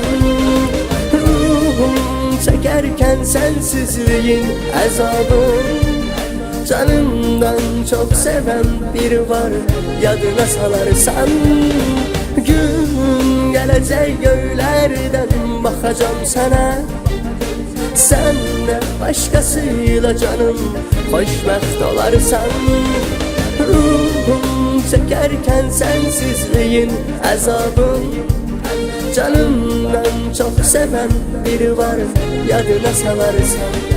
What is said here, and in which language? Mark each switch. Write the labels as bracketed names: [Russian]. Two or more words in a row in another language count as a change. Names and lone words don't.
[Turkish] Ruhum çekerken sensizliğin əzabın. Canımdan çok seven biri var, [Azerbaijani] yadına salarsan. Gün gələcək göylərdən baxacam sənə. [Turkish] Sen de başkasıyla canım [Azerbaijani] xoşbəxt olarsan. [Turkish] Ruhum çekerken sensizliğin əzabın. Canımdan çok seven biri var, [Azerbaijani] yadına salarsan.